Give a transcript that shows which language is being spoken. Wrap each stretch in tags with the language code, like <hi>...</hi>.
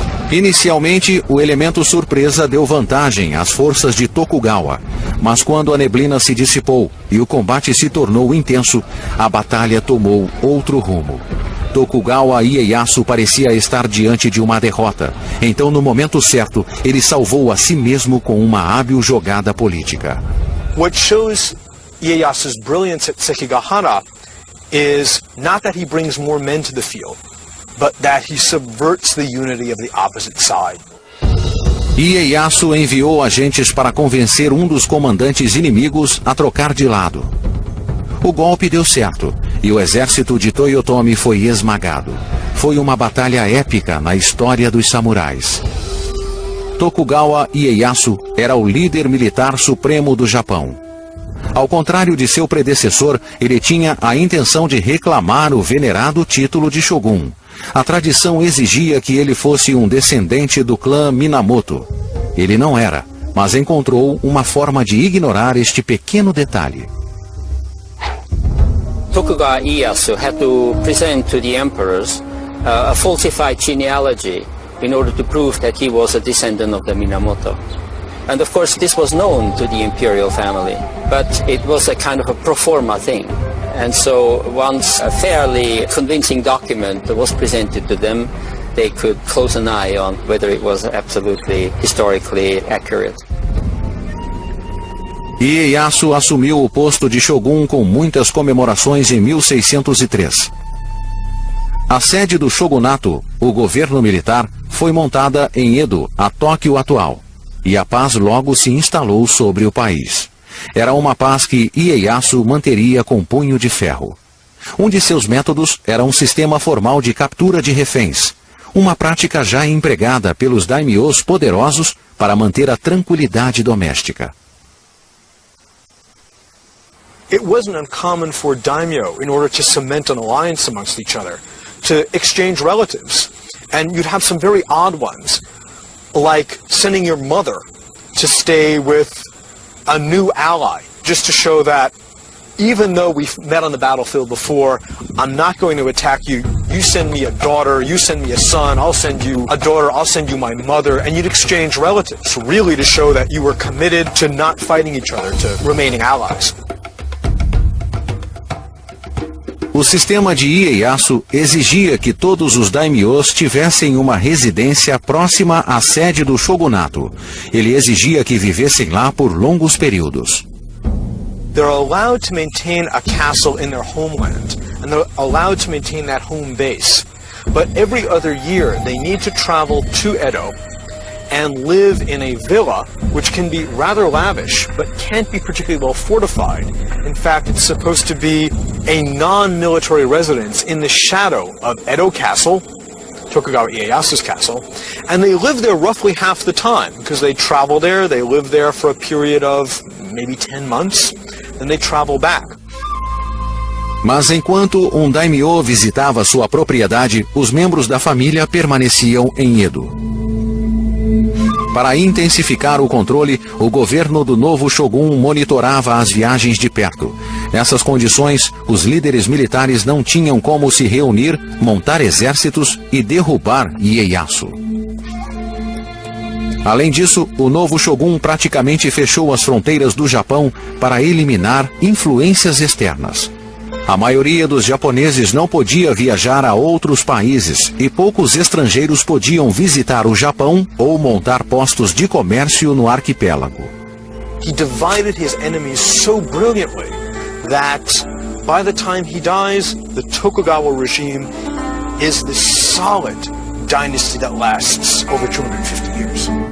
<pt>Inicialmente, o elemento surpresa deu vantagem às forças de Tokugawa, mas quando a neblina se dissipou e o combate se tornou intenso, a batalha tomou outro rumo. Tokugawa Ieyasu parecia estar diante de uma derrota, então no momento certo, ele salvou a si mesmo com uma hábil jogada política.</pt> <en>What shows Ieyasu's brilliance at Sekigahara is not that he brings more men to the field, but that he subverts the unity of the opposite side.</en> <pt>Ieyasu enviou agentes para convencer um dos comandantes inimigos a trocar de lado. O golpe deu certo, e o exército de Toyotomi foi esmagado. Foi uma batalha épica na história dos samurais. Tokugawa Ieyasu era o líder militar supremo do Japão. Ao contrário de seu predecessor, ele tinha a intenção de reclamar o venerado título de Shogun. A tradição exigia que ele fosse um descendente do clã Minamoto. Ele não era, mas encontrou uma forma de ignorar este pequeno detalhe.</pt> <en>Tokugawa Ieyasu had to present to the emperors a falsified genealogy in order to prove that he was a descendant of the Minamoto. And of course this was known to the imperial family, but it was a kind of a pro forma thing. And so once a fairly convincing document was presented to them, they could close an eye on whether it was absolutely historically accurate.</en> <pt>Ieyasu assumiu o posto de Shogun com muitas comemorações em 1603. A sede do shogunato, o governo militar, foi montada em Edo, a Tóquio atual, e a paz logo se instalou sobre o país. Era uma paz que Ieyasu manteria com punho de ferro. Um de seus métodos era um sistema formal de captura de reféns, uma prática já empregada pelos daimyos poderosos para manter a tranquilidade doméstica.</pt> <en>It wasn't uncommon for daimyo, in order to cement an alliance amongst each other, to exchange relatives. And you'd have some very odd ones, like sending your mother to stay with a new ally, just to show that even though we've met on the battlefield before, I'm not going to attack you. You send me a daughter, you send me a son, I'll send you a daughter, I'll send you my mother, and you'd exchange relatives, really to show that you were committed to not fighting each other, to remaining allies.</en> <pt>O sistema de Ieyasu exigia que todos os daimyos tivessem uma residência próxima à sede do shogunato. Ele exigia que vivessem lá por longos períodos.</pt> <en>They're allowed to maintain a castle in their homeland, and they're allowed to maintain that home base. But every other year, they need to travel to Edo and live in a villa, which can be rather lavish, but can't be particularly well fortified. In fact, it's supposed to be a non-military residence in the shadow of Edo Castle, Tokugawa Ieyasu's castle, and they live there roughly half the time, because they travel there, they live there for a period of maybe 10 months, then they travel back.</en> <pt>Mas enquanto um daimyo visitava sua propriedade, os membros da família permaneciam em Edo. Para intensificar o controle, o governo do novo shogun monitorava as viagens de perto. Nessas condições, os líderes militares não tinham como se reunir, montar exércitos e derrubar Ieyasu. Além disso, o novo shogun praticamente fechou as fronteiras do Japão para eliminar influências externas. A maioria dos japoneses não podia viajar a outros países e poucos estrangeiros podiam visitar o Japão ou montar postos de comércio no arquipélago.</pt> <en>He divided his enemies so brilliantly that by the time he dies, the Tokugawa regime is this solid dynasty that lasts over 250 years.</en>